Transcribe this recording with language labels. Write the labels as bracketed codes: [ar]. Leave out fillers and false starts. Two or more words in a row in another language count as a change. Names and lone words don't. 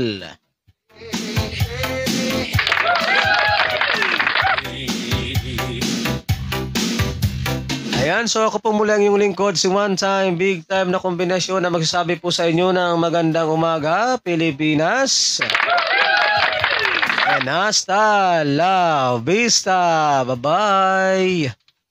[tl] Ayan, so ako po muli ang iyong lingkod, si One Time Big Time na kombinasyon na magsasabi po sa inyo ng magandang umaga, Pilipinas. [es] And hasta la vista. [en] Bye-bye.